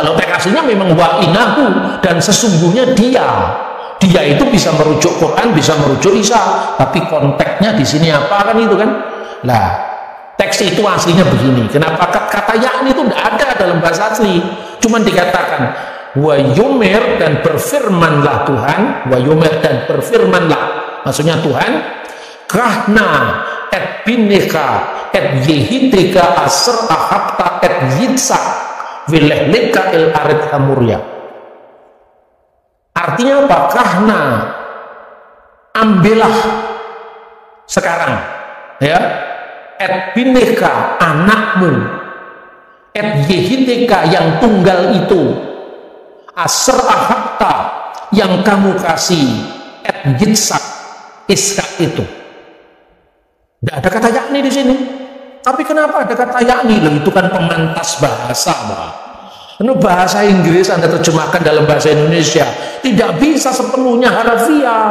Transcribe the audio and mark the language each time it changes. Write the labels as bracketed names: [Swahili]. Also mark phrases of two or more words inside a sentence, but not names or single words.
[Indonesian] Loh, teks aslinya memang [Arabic] وإنه, [Indonesian] dan sesungguhnya dia itu bisa merujuk Quran, bisa merujuk Isa, tapi konteksnya di sini apa kan itu kan? Lah, teks itu aslinya begini. Kenapa kata yakni itu tidak ada dalam bahasa asli? Cuman dikatakan [Hebrew] ויאמר, [Indonesian] dan berfirmanlah Tuhan, [Hebrew] ויאמר, [Indonesian] dan berfirmanlah, maksudnya Tuhan, [Hebrew] קח נא את בנך את יחידך אשר אהבת את יצחק ולך לך אל ארץ המוריה. [Indonesian] Artinya apa? Kahna, ambillah sekarang, ya, [Hebrew] את בנך, [Indonesian] anakmu, [Hebrew] את יחידך, [Indonesian] yang tunggal itu, [Hebrew] אשר אהבת, [Indonesian] yang kamu kasih, [Hebrew] את יצחק, [Indonesian] Ishak itu. Tidak ada kata yakni di sini. Tapi kenapa ada kata yakni? Loh, itu kan pemantas bahasa, Pak. Ini bahasa Inggris Anda terjemahkan dalam bahasa Indonesia, tidak bisa sepenuhnya harafiah.